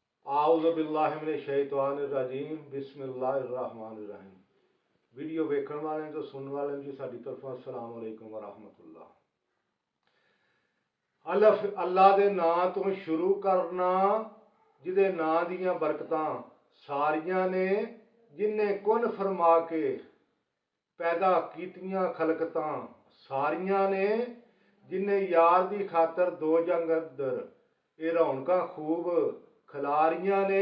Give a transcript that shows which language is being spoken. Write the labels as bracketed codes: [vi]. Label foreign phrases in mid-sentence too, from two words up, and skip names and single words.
[ar] أعوذ بالله من الشيطان الرجيم بسم الله الرحمن الرحيم. [pa] ویڈیو ویکھن والے تو سننے والے جی ساڈی طرفوں [ar] السلام عليكم ورحمة الله. [pa] اللہ دے ناں تو شروع کرنا جہدے ناں دیاں برکتاں ساریاں نے، جنہیں کن فرما کے پیدا کیتیاں خلقتاں ساریاں نے، جنہیں یار دی خاطر دو جنگ اندر یہ رونقاں خوب کھلاریاں نے.